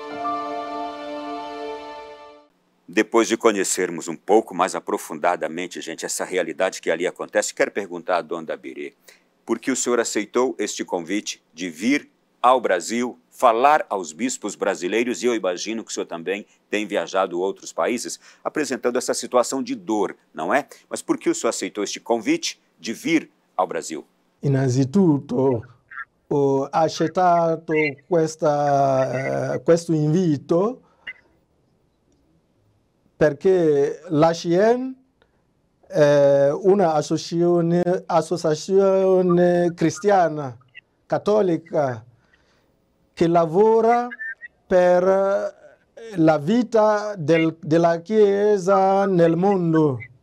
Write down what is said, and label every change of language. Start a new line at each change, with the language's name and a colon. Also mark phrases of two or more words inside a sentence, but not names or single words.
Portuguese: Depois de conhecermos um pouco mais aprofundadamente, gente, essa realidade que ali acontece, quero perguntar a Dom Dabiré, por que o senhor aceitou este convite de vir ao Brasil, falar aos bispos brasileiros, e eu imagino que o senhor também tem viajado a outros países, apresentando essa situação de dor, não é? Mas por que o senhor aceitou este convite de vir ao Brasil?
Italian: Innanzitutto ho accettato questo invito perché la CIEN è una associazione cristiana, cattolica, che lavora per la vita della Chiesa nel mondo.